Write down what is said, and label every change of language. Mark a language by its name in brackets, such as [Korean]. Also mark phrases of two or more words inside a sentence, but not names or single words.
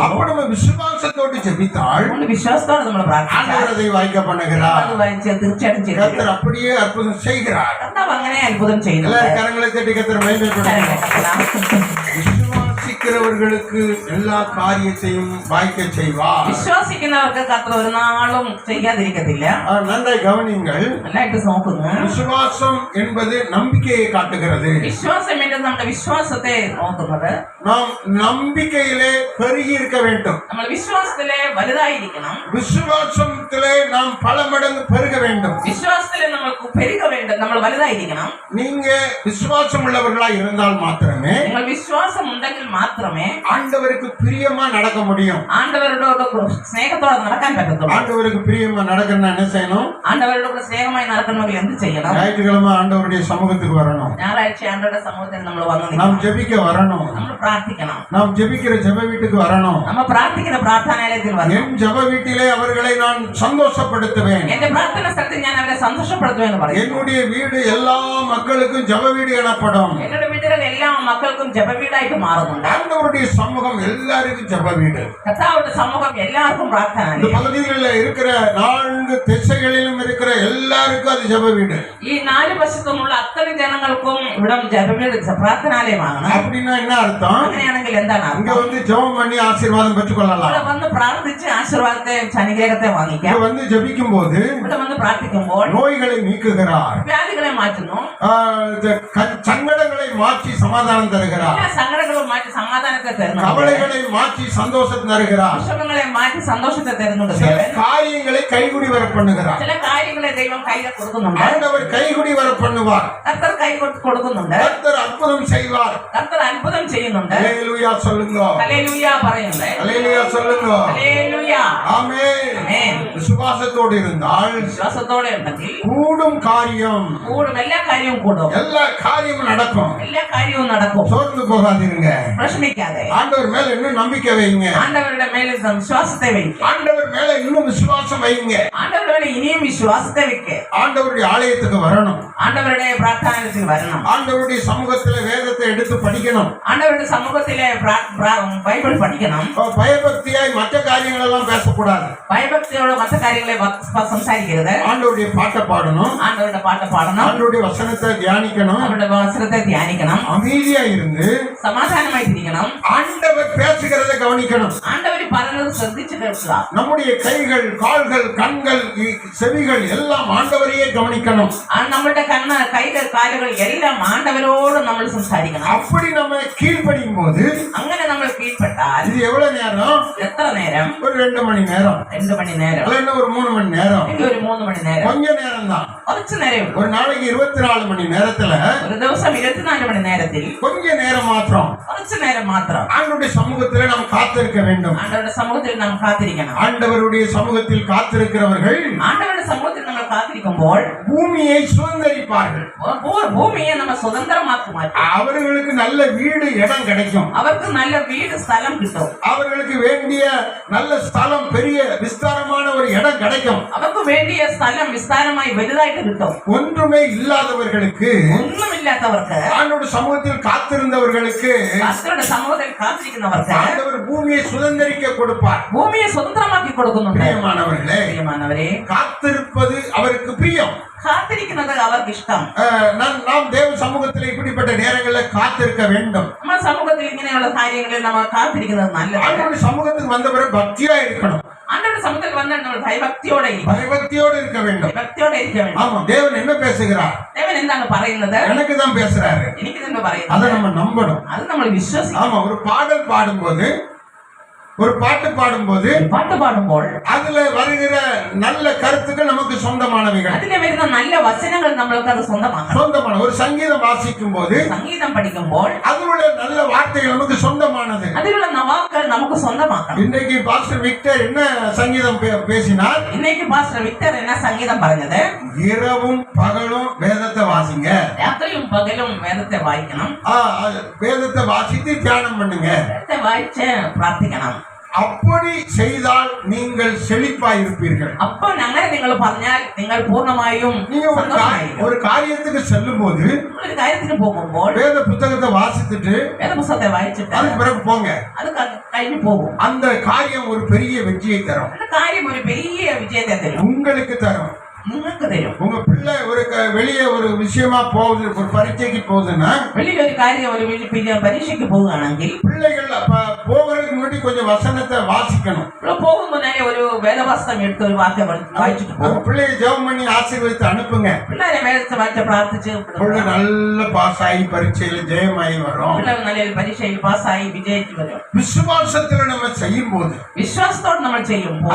[Tamil] அப்ப நம்ம விசுவாசத்தோடு ஜெபித்தால் [Malayalam] അതുകൊണ്ട് വിശ്വാസത്തോടെ നമ്മൾ പ്രാർത്ഥിച്ചാൽ [Tamil] ஆண்டவர் அதை வாய்க்க பண்ணுகிறார். [Malayalam] അത് വായിച്ച് തീർച്ചയായിട്ടും ചെയ്യും. [Tamil] கர்த்தர் அப்படியே அற்புதம் செய்கிறார். [Malayalam] കർത്താവ് അങ്ങനെ അത്ഭുതം ചെയ്യുന്നു. [Tamil] எல்லாரும் கரங்களை தட்டி கர்த்தர் மகிமைப்படுத்தும். [Malayalam] விசுவாசிக்க വിശ്വസിക്കുന്നവർക്ക് എല്ലാ കാര്യത്തെയും വായിക്ക ചെയ്യുവാർ. വിശ്വസിക്കുന്നവർക്ക് കർത്താവ് ഒരു നാളും ചെയ്യാതിരിക്കത്തില്ല. നന്നായി ഗവനിങ്ങൾ. നന്നായിട്ട് നോക്കുന്നു. [Tamil] விசுவாசம் என்பது நம்பிக்கையை காட்டுகிறது. விசுவாசம் என்றது [Malayalam] നമ്മുടെ വിശ്വാസത്തെ നോക്കുന്നത്. [Tamil] நாம் நம்பிக்கையிலே பெருகி இருக்க வேண்டும். [Malayalam] നമ്മൾ വിശ്വാസത്തിലെ വലുതായിരിക്കണം. [Tamil] விசுவாசத்திலே நாம் பல மடங்கு பெருக வேண்டும். [Malayalam] വിശ്വാസത്തിലെ നമ്മൾക്ക് പെരുക வேண்டும். നമ്മൾ വലുതായിരിക്കണം. [Tamil] நீங்க விசுவாசம் உள்ளவர்களா இருந்தால் மாத்திரமே [Malayalam] നിങ്ങൾ വിശ്വാസം ഉണ്ടെങ്കിൽ മാത്രമേ [Tamil] ஆண்டவருக்கு பிரியமா நடக்க முடியும். [Malayalam] ആണ്ടവരോട് സ്നേഹത്തോടെ നടക്കാൻ പറ്റത്തുള്ളൂ. [Tamil] ஆண்டவருக்கு பிரியமா நடக்கணும்னா என்ன செய்யணும்? [Malayalam] ആണ്ടവരോട് സ്നേഹമായി നടക്കണമെങ്കിൽ എന്ത് ചെയ്യണം? [Tamil] ஞாயிற்றுக்கிழமை ஆண்டவருடைய சமூகத்துக்கு வரணும். [Malayalam] ഞായറാഴ്ച ആണ്ടവരുടെ സമൂഹത്തിൽ നമ്മൾ വന്ന് [Tamil] நாம் ஜெபிக்க வரணும். [Malayalam] നമ്മൾ പ്രാർത്ഥിക്കണം. [Tamil] நாம் ஜெபிக்கிற ஜெப வீட்டுக்கு வரணும். [Malayalam] നമ്മൾ പ്രാർത്ഥിക്കുന്ന പ്രാർത്ഥനാലയത്തിൽ വരണം. [Tamil] என் ஜெப வீட்டிலே அவர்களை நான் சந்தோஷப்படுத்துவேன். [Malayalam] എന്റെ പ്രാർത്ഥന സ്ഥലത്ത് ഞാൻ അവരെ സന്തോഷപ്പെടുത്തുമെന്ന് പറയും. [Tamil] என்னுடைய வீடு எல்லா மக்களுக்கும் ஜெப வீடு எனப்படும். [Malayalam] എന്റെ വീടുകൾ എല്ലാ മക്കൾക്കും ജപവീടായിട്ട് മാറുന്നുണ്ട്. [Tamil] ஆண்டவருடைய சமூகம் எல்லாருக்கும் ஜெப வீடு. [Malayalam] കർത്താവിന്റെ സമൂഹം എല്ലാവർക്കും [Tamil] இந்த [Malayalam] പ്രാർത്ഥനാലയം. [Tamil] பகுதிகளில் இருக்கிற 4 திசைகளிலும் இருக்கிற எல்லாருக்கும் அது ஜெப வீடு. [Malayalam] ഈ 4 വശത്തുമുള്ള അത്തരം ജനങ്ങൾക്കും ഇവിടെ ജപവീട് പ്രാർത്ഥനാലയമാണ്. [Tamil] அப்படின்னா என்ன அர்த்தம்? [Malayalam] അങ്ങനെയാണെങ്കിൽ എന്താണ് [Tamil] இங்க [Malayalam] അർത്ഥം? [Tamil] வந்து ஜெபம் பண்ணி ஆசீர்வாதம் பெற்றுக்கொள்ளலாம். [Malayalam] ഇവിടെ വന്ന് പ്രാർത്ഥിച്ച് ആശീർവാദത്തെ അനുഗ്രഹത്തെ വാങ്ങിക്കാം. [Tamil] இங்க வந்து ஜெபிக்கும் போது [Malayalam] ഇവിടെ വന്ന് പ്രാർത്ഥിക്കുമ്പോൾ [Tamil] நோய்களை நீக்குகிறார். [Malayalam] വ്യാധികളെ മാറ്റുന്നു. [Tamil] சங்கடங்களை மாற்றி சமாதானம் தருகிறார். [Malayalam] എല്ലാ സങ്കടങ്ങളും മാറ്റി സമാധാനത്തെ തരുന്നു. [Tamil] கவலைகளை மாற்றி சந்தோஷத்தை தருகிறார். [Malayalam] വിഷമങ്ങളെ മാറ്റി സന്തോഷത്തെ തരുന്നുണ്ട്. [Tamil] சில காரியங்களை கைகுடி வர பண்ணுகிறார். [Malayalam] ചില കാര്യങ്ങളെ ദൈവം കൈകൾ കൊടുക്കുന്നുണ്ട്. [Tamil] ஆண்டவர் கைகுடி வர பண்ணுவார். [Malayalam] കർത്തർ കൈ കൊടുക്കുന്നുണ്ട്. [Tamil] கர்த்தர் அற்புதம் செய்வார். [Malayalam] കർത്തർ അത്ഭുതം ചെയ്യുന്നുണ്ട്. [Tamil] ஹல்லேலூயா சொல்லுங்க. [Malayalam] ഹല്ലേലൂയ പറയുന്നുണ്ട്. [Tamil] ஹல்லேலூயா சொல்லுங்க. [Malayalam] ഹല്ലേലൂയ. [Tamil] ஆமென். [Malayalam] ആമേൻ. [Tamil] விசுவாசத்தோடு இருந்தால் [Malayalam] വിശ്വാസത്തോടെ ഉണ്ടെങ്കിൽ [Tamil] கூடும் காரியம் [Malayalam] കൂടും. എല്ലാ കാര്യവും കൂടും. [Tamil] எல்லா காரியமும் நடக்கும். [Malayalam] എല്ലാ കാര്യവും നടക്കും. [Tamil] சோர்ந்து போகாதீங்க. [Malayalam] പ്രശ്നിക്കാതെ [Tamil] ஆண்டவர் மேல இன்னும் நம்பிக்கை வைங்க. [Malayalam] ആണ്ടവരുടെ മേലെ വിശ്വാസത്തെ വയ്ക്കുക. [Tamil] ஆண்டவர் மேல இன்னும் விசுவாசம் வைங்க. [Malayalam] ആണ്ടവരുടെ മേലെ ഇനിയും വിശ്വാസത്തെ വെക്കുക. [Tamil] ஆண்டவருடைய ஆலயத்துக்கு வரணும். [Malayalam] ആണ്ടവരുടെ പ്രാർത്ഥനാലയത്തിൽ വരണം. [Tamil] ஆண்டவருடைய சமூகத்துல வேதத்தை எடுத்து படிக்கணும். [Malayalam] ആണ്ടവരുടെ സമൂഹത്തിലെ ബൈബിൾ പഠിക്കണം. [Tamil] பயபக்தியாய் மற்ற காரியங்கள் எல்லாம் பேசக்கூடாது. [Malayalam] ഭയഭക്തിയോടെ മറ്റു കാര്യങ്ങളെ സംസാരിക്കരുത്. [Tamil] ஆண்டவருடைய பாட்டை பாடணும். [Malayalam] ആണ്ടവരുടെ പാട്ട് പാടണം. [Tamil] ஆண்டவருடைய வசனத்தை தியானிக்கணும். [Malayalam] അവരുടെ വസ്ത്രത്തെ ധ്യാനിക്കണം. [Tamil] அமைதியா இருந்து [Malayalam] സമാധാനമായിട്ടിരിക്കണം. [Tamil] ஆண்டவர் பேசுகிறதை கவனிக்கணும். [Malayalam] ആണ്ടവർ പറയുന്നത് ശ്രദ്ധിച്ചു കേൾക്കുക. [Tamil] நம்முடைய கைகள், கால்கள், கண்கள், செவிகள் எல்லாம் ஆண்டவரையே கவனிக்கணும். [Malayalam] നമ്മുടെ കണ്ണ്, കൈകൾ, കാലുകൾ എല്ലാം ആണ്ടവരോട് നമ്മൾ സംസാരിക്കണം. [Tamil] அப்படி நம்ம கீழ்ப்படியும் போது [Malayalam] അങ്ങനെ നമ്മൾ കീഴ്പ്പെട്ടാൽ [Tamil] இது எவ்வளவு நேரம்? [Malayalam] എത്ര നേരം? [Tamil] ஒரு 2 மணி நேரம், [Malayalam] 2 മണി നേരം, [Tamil] இல்லைன்னா ஒரு 3 மணி நேரம், [Malayalam] അല്ലെങ്കിൽ ഒരു 3 മണി നേരം. [Tamil] கொஞ்ச நேரம் தான். [Malayalam] കുറച്ച് നേരമേ ഉള്ളൂ. [Tamil] ஒரு நாளைக்கு 24 மணி நேரத்துல [Malayalam] ഒരു ദിവസം 24 മണി നേരത്തിൽ [Tamil] கொஞ்ச நேரம் மாத்திரம் [Malayalam] കുറച്ച് നേരം മാത്രം [Tamil] ஆண்டவருடைய சமூகத்திலே நாம் காத்திருக்க வேண்டும். [Malayalam] ആണ്ടവരുടെ സമൂഹത്തിൽ നാം കാത്തിരിക്കണം. [Tamil] ஆண்டவருடைய சமூகத்தில் காத்திருக்கிறவர்கள் [Malayalam] ആണ്ടവരുടെ സമൂഹത്തിൽ നമ്മൾ കാത്തിരിക്കുമ്പോൾ [Tamil] பூமியை சுதந்தரிப்பார்கள். [Malayalam] ഭൂമിയെ നമ്മൾ സ്വതന്ത്രമാക്കി മാറ്റും. [Tamil] அவர்களுக்கு நல்ல வீடு, இடம் கிடைக்கும். [Malayalam] അവർക്ക് നല്ല വീട്, സ്ഥലം കിട്ടും. [Tamil] அவர்களுக்கு வேண்டிய நல்ல ஸ்தலம், பெரிய விஸ்தாரமான ஒரு இடம் கிடைக்கும். [Malayalam] അവർക്ക് വേണ്ടിയ സ്ഥലം വിസ്താരമായി വലുതായിട്ട് കിട്ടും. [Tamil] ஒன்றுமே இல்லாதவர்களுக்கு, [Malayalam] ഒന്നുമില്ലാത്തവർക്ക്, [Tamil] ஆண்டவருடைய சமூகத்தில் காத்திருந்தவர்களுக்கு [Malayalam] കർത്തരുടെ സമൂഹത്തിൽ കാത്തിരിക്കുന്നവർക്ക് [Tamil] ஆண்டவர் பூமியை சுதந்தரிக்க கொடுப்பார். [Malayalam] ഭൂമിയെ സ്വതന്ത്രമാക്കി കൊടുക്കുന്നുണ്ട്. [Tamil] பிரியமானவர்களே, [Malayalam] പ്രിയമാനവരെ, [Tamil] காத்திருப்பது அவருக்கு பிரியம். [Malayalam] കാത്തിരിക്കുന്നത് അവർക്ക് ഇഷ്ടം. [Tamil] நாம் தேவ சமூகத்தில் இப்படிப்பட்ட நேரங்களில் காத்திருக்க வேண்டும். [Malayalam] നമ്മുടെ സമൂഹത്തിൽ ഇങ്ങനെയുള്ള കാര്യങ്ങളിൽ നമ്മൾ കാത്തിരിക്കുന്നത് നല്ലതാണ്. [Tamil] ஆண்டவருடைய சமூகத்துக்கு வந்தவரை பக்தியா இருக்கணும். [Malayalam] ആണ്ടവരുടെ സമൂഹത്തിൽ വന്നാൽ നമ്മൾ ഭയഭക്തിയോടെ [Tamil] பயபக்தியோடு இருக்க வேண்டும். [Malayalam] ഭക്തിയോടെ ഇരിக்க வேண்டும். [Tamil] ஆமா, தேவன் என்ன பேசுகிறார்? [Malayalam] ദേവൻ എന്താണ് പറയുന്നത്? [Tamil] எனக்கு தான் பேசுறாரு. [Malayalam] എനിക്ക് തന്നെ [Tamil] அதை [Malayalam] പറയുന്നത്. [Tamil] நம்ம நம்பணும். [Malayalam] അത് നമ്മൾ വിശ്വസിക്കണം. [Tamil] ஆமா, ஒரு பாடல் பாடும்போது, ஒரு பாட்டு பாடும்போது [Malayalam] പാട്ട് പാടുമ്പോൾ [Tamil] அதுல வருகிற நல்ல கருத்துக்கள் நமக்கு சொந்தமானவைகள். [Malayalam] അതിലെ വരുന്ന നല്ല വചനങ്ങൾ നമ്മൾക്ക് അത് സ്വന്തമാക്കണം. [Tamil] சொந்தமான ஒரு சங்கீதம் வாசிக்கும் போது [Malayalam] സംഗീതം പഠിക്കുമ്പോൾ [Tamil] அதனுடைய நல்ல வார்த்தைகள் நமக்கு சொந்தமானது. [Malayalam] അതിലുള്ള വാക്കുകൾ നമുക്ക് സ്വന്തമാക്കണം. [Tamil] இன்றைக்கு பாஸ்டர் விக்டர் என்ன சங்கீதம் பேசினார்? [Malayalam] ഇന്നേക്ക് പാസ്റ്റർ വിക്ടർ എന്ന സംഗീതം പറഞ്ഞത്, [Tamil] இரவும் பகலும் வேதத்தை வாசிங்க. [Malayalam] രാത്രിയും പകലും വേദത്തെ വായിക്കണം. [Tamil] வேதத்தை வாசித்து தியானம் பண்ணுங்க. [Malayalam] വേദത്തെ വായിച്ച് പ്രാർത്ഥിക്കണം. [Tamil] அப்படி செய்தால் நீங்கள் செழிப்பாய் இருப்பீர்கள். [Malayalam] അപ്പോൾ അങ്ങനെ നിങ്ങൾ പറഞ്ഞാൽ നിങ്ങൾ പൂർണ്ണമായും [Tamil] நீங்க ஒரு காரியத்துக்கு செல்லும் போது [Malayalam] ഒരു കാര്യത്തിന് പോകുമ്പോൾ [Tamil] வேத புத்தகத்தை வாசித்துட்டு [Malayalam] വേദപുസ്തകത്തെ വായിച്ചിട്ട് [Tamil] அதுக்கு பிறகு போங்க. [Malayalam] അത് കഴിഞ്ഞു പോകും. [Tamil] அந்த காரியம் ஒரு பெரிய வெற்றியை தரும். [Malayalam] அந்த കാര്യം ഒരു വലിയ വിജയത്തെ തരും. [Tamil] உங்களுக்கு தரும். [Malayalam] നിങ്ങൾക്ക് തരും. [Tamil] உங்க பிள்ளை ஒரு வெளியே ஒரு விஷயமா போகுது, ஒரு பரீட்சைக்கு போகுதுன்னா, [Malayalam] வெளியில ഒരു കാര്യം, ഒരു പരീക്ഷയ്ക്ക് പോവുകയാണെങ്കിൽ [Tamil] கொஞ்சம் வசனத்தை வாசிக்கணும். [Malayalam] ഇവിടെ പോകും മുന്നേ ഒരു വേദപുസ്തകം എടുത്ത് ഒരു വാക്യം വായിച്ചിട്ട് [Tamil] அந்த [Malayalam] പോകും. [Tamil] பிள்ளையை ஜெபம் பண்ணி ஆசீர்வதித்து அனுப்புங்க. [Malayalam] പിള്ളേരെ വേദത്തെ വായിച്ച് പ്രാർത്ഥിച്ച് [Tamil] பிள்ளை நல்ல பாஸ் ஆகி பரீட்சையில ஜெயமாயி வரும். [Malayalam] പിള്ളേർ നല്ല പരീക്ഷയിൽ പാസ്സായി വിജയിച്ചു വരും. [Tamil] விசுவாசத்துல நம்ம செய்யும் போது [Malayalam] വിശ്വാസത്തോടെ നമ്മൾ ചെയ്യുമ്പോൾ